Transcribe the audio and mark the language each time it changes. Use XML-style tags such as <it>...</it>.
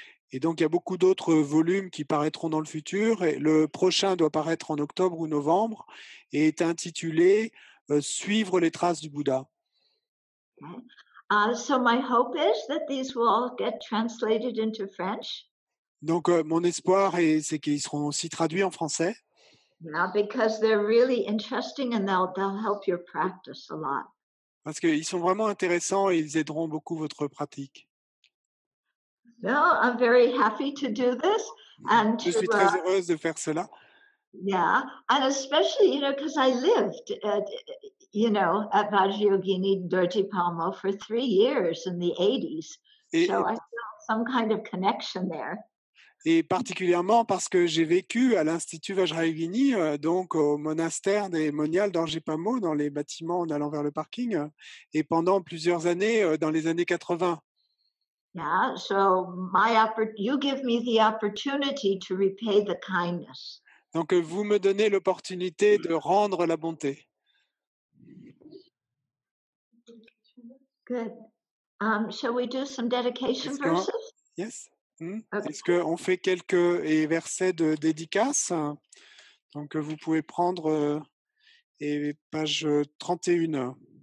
<fr>Et donc, il y a beaucoup d'autres volumes qui paraîtront dans le futur. Et le prochain doit paraître en octobre ou novembre et est intitulé Suivre les traces du Bouddha.</fr> <en>Okay. So my hope is that these will all get translated into French.</en> <fr>Donc, mon espoir, c'est qu'ils seront aussi traduits en français.</fr> <en>Yeah, because they're really interesting and they'll help your practice a lot.</en> <fr>Parce qu'ils sont vraiment intéressants et ils aideront beaucoup votre pratique.</fr> <en>No, I'm very happy to do this and</en> <fr>Je suis très heureuse de faire cela.</fr> <en>yeah, and especially because I lived at Vajrayogini Dorji Palmo for 3 years in the 80s, so I feel some kind of connection there.</en> <fr>Et particulièrement parce que j'ai vécu à l'Institut Vajrayogini, donc au monastère des moniales d'Orgipamo, dans les bâtiments en allant vers le parking, et pendant plusieurs années, dans les années 80.</fr> <en>Yeah, so you give me the opportunity to repay the kindness.</en> <fr>Donc vous me donnez l'opportunité de rendre la bonté.</fr> <en>Good. Shall we do some dedication verses? Yes. Okay.</en> <fr>Est-ce qu'on fait quelques versets de dédicace? Donc vous pouvez prendre page 31.</fr>